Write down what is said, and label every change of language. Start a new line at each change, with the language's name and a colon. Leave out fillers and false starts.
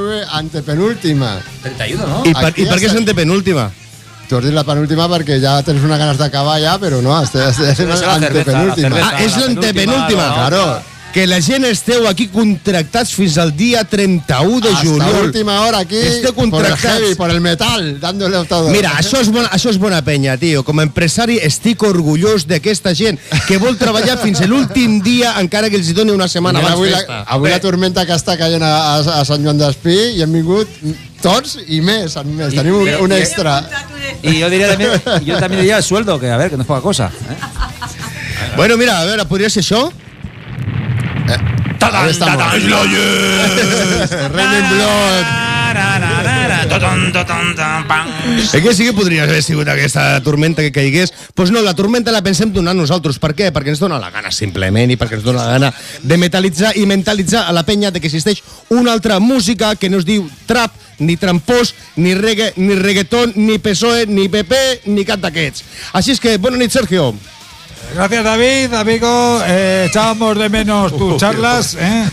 Catalan: Antepenúltima. 31, no? I per què és antepenúltima? T'ho has dit la penúltima perquè ja tens una ganes d'acabar ja, però no, és l'antepenúltima. Ah, és l'antepenúltima.
Spanish: Claro.
Catalan: Que la gent esteu aquí contractats fins al dia 31 de juliol.
Spanish: Hasta última hora aquí, por el heavy, por el metal, dándole todo.
Catalan: Mira, això és bona penya, tio. Com a empresari estic orgullós d'aquesta gent que vol treballar fins a l'últim dia encara que els doni una setmana abans festa. Avui la tormenta que està caient a Sant Joan d'Espí i hem vingut... Tots i més, més. I, tenim un extra. I jo diria també,
Spanish: el sueldo, que a ver, que no es poca cosa. Bueno, mira, a ver,
Catalan: podria ser això? Tadam, tadam,
English: Slayer! Raining Blood!
Catalan: Tadam, que sí que podria haver sigut aquesta tormenta que caigués?
Spanish: Pues no,
Catalan: la tormenta la pensem donar nosaltres. Per què? Perquè ens dona la gana, simplement, i perquè ens dona la gana de metalitzar i mentalitzar a la penya de que existeix una altra música que no es diu trap, ni trampós, ni reggae, ni reggaeton, ni PSOE, ni PP, ni cap d'aquests. Així és que, bona nit, Sergio.
Spanish: Gracias, David, amigo. Echábamos de menos tus charlas, ¿eh?